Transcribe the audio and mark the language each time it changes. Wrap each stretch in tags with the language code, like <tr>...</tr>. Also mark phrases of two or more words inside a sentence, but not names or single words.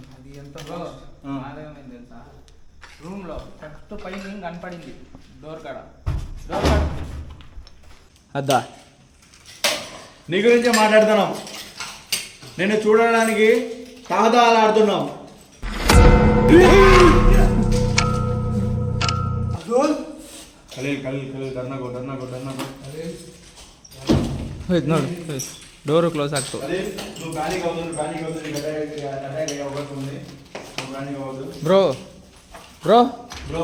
<te>అది ఎంత మాదేమైంది తెలుసా? రూమ్లో ఫస్ట్ పైన కనపడింది డోర్ కాడ. అద్దా నీ గురించే మాట్లాడుతున్నాం. నేను చూడడానికి తాహదాలాడుతున్నాం.</te> <kn>ನೋಡಿ ಡೋರು ಕ್ಲೋಸ್ ಆಗ್ತು.</kn> <te>నువ్వు ప్యానిక్ అవుతుంది, నీకు అటాక్ అయ్యే అవకాశం ఉంది. బ్రో బ్రో బ్రో</te>